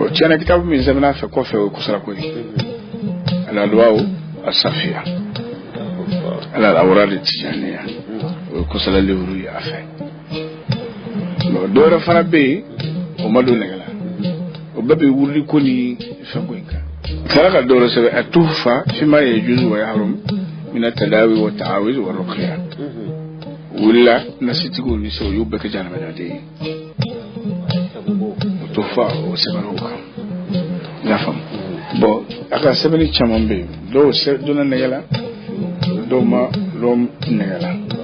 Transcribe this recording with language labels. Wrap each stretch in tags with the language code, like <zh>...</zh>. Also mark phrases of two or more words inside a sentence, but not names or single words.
<bm>tiɲɛna kitabu min sɛbɛnna a fɛ kɔfɛ o ye kosarako ye Al-Adwa'u As-Safiya Al-Awrad Tijaniya o ye kosala livre ye a fɛ bon dɔwɛrɛ fana bɛ yen o ma don nɛgɛ la o bɛɛ bɛ wurudi ko ni fɛn ko in kan kala ka dɔwɛrɛ sɛbɛn atufa fima yajuzu wa yahrum min at-tadawi wa ta'awiz wa ruqya wulila nasitigiw ni sɛw y'u bɛɛ kɛ janamanaden ye o tufa o sɛbɛnna o kan i y'a faamu bon a ka sɛbɛnni caman bɛ yen dɔw donna nɛgɛ la dɔw ma dɔn nɛgɛ la</bm>